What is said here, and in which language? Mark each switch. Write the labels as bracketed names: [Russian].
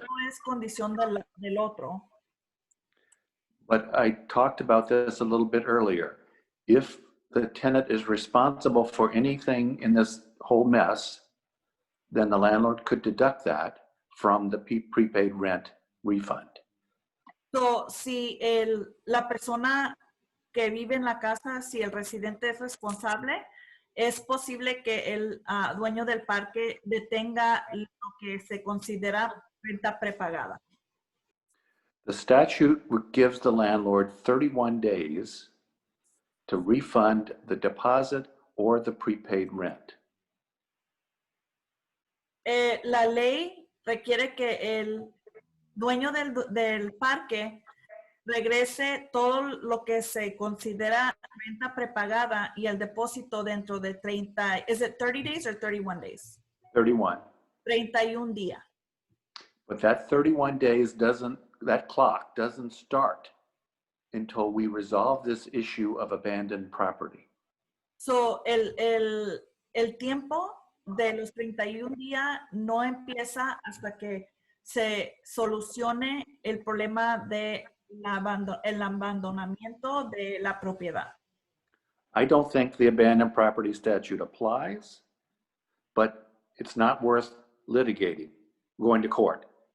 [Spanish] no es condición del otro. [English] But I talked about this a little bit earlier. If the tenant is responsible for anything in this whole mess, then the landlord could deduct that from the prepaid rent refund. [Spanish] So, si la persona que vive en la casa, si el residente es responsable, es posible que el dueño del parque detenga lo que se considera renta prepagada. [English] The statute gives the landlord 31 days to refund the deposit or the prepaid rent. [Spanish] La ley requiere que el dueño del parque regrese todo lo que se considera renta prepagada y el depósito dentro de 30, [English] is it 30 days or 31 days? 31. [Spanish] 31 días. [English] But that 31 days that clock doesn't start until we resolve this issue of abandoned property. [Spanish] So, el tiempo de los 31 días no empieza hasta que se solucione el problema de el abandonamiento de la propiedad. [English] I don't think the abandoned property statute applies, but it's not worth litigating, going to court.